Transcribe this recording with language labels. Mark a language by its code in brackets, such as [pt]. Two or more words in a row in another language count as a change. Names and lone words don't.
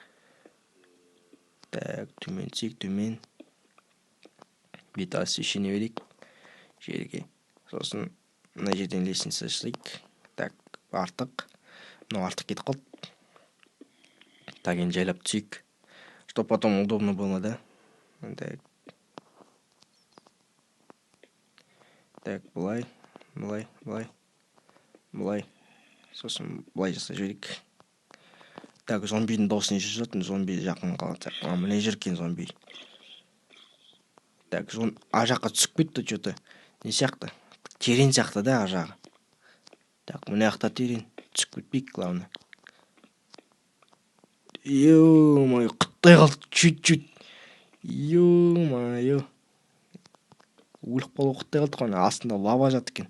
[kk] Так, төмен түсейік, төмен. Беті освещение берейік жерге. Сосын мына жерден лестница жасайық. Так, артық. Мынау артық кетіп қалды. Так, енді жайлап түсейік. [ru] Чтоб потом удобно было, да? [kk] Так, былай. Сосын былай жасай жіберейік. Так, зомбидің дауысын естіп жатырмын. Зомби жақын қалады. Мына жеркен зомби. Так, жаққа түсіп кетті что-то. Не сияқты? Терең сияқты да жағы. Так, мына жақта терең. Түсіп кетпейік, главное. Ё-моё, құттай қалдық чуть-чуть. Ё-моё. Өліп қалу құттай қалдық қой. Астында лава жатыр екен.